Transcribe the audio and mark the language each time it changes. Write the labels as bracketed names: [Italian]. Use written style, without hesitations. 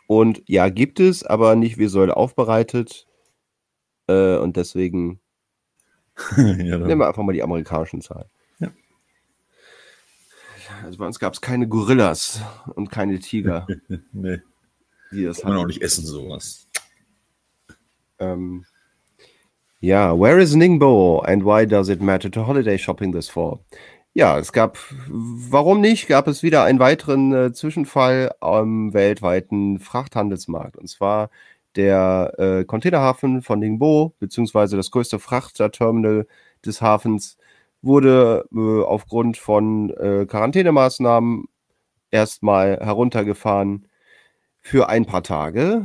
[German] Und ja, gibt es, aber nicht visuell aufbereitet. Und deswegen nehmen wir einfach mal die amerikanischen Zahlen. Ja. Also bei uns gab es keine Gorillas und keine Tiger. Nee. Die das kann man auch nicht essen, sowas. [English] Ja, where is Ningbo and why does it matter to holiday shopping this fall? [German] Ja, es gab, warum nicht, gab es wieder einen weiteren Zwischenfall am weltweiten Frachthandelsmarkt. Und zwar der Containerhafen von Ningbo, beziehungsweise das größte Frachterterminal des Hafens, wurde aufgrund von Quarantänemaßnahmen erstmal heruntergefahren für ein paar Tage.